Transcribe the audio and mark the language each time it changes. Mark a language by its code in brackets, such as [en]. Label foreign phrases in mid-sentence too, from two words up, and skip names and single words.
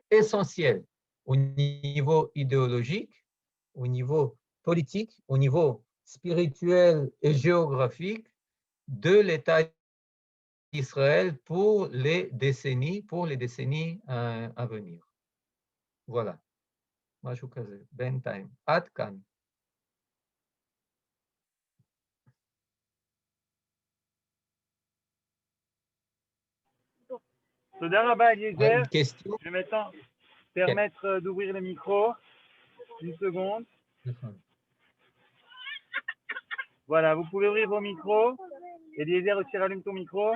[fr] Essentiel au niveau idéologique, au niveau politique, au niveau spirituel et géographique de l'État d'Israël pour les décennies à venir. Voilà. [he] משהו כזה, בינתיים. עד כאן. תודה רבה Eliezer, [fr] Une question? je vais maintenant permettre d'ouvrir le micro. Une seconde. Voilà, vous pouvez ouvrir vos micros. Eliezer, aussi rallume ton micro.